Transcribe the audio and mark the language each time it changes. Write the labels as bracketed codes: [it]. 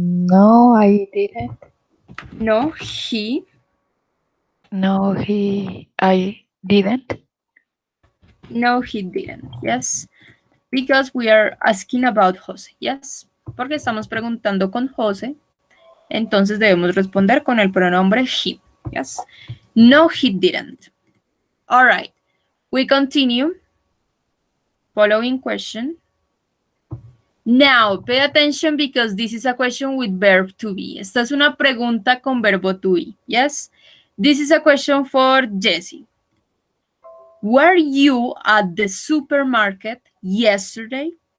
[en] No, I didn't. No, he. No, I didn't. No, he didn't. Yes. Because we are asking about Jose. [es] Yes. Porque estamos preguntando con Jose. Entonces debemos responder con el pronombre he. [en] Yes. No, he didn't. All right. We continue. Following question. Now, pay attention because this is a question with verb to be. [es] Esta es una pregunta con verbo to be. [en] Yes. This is a question for Jessie. Were you at the supermarket yesterday?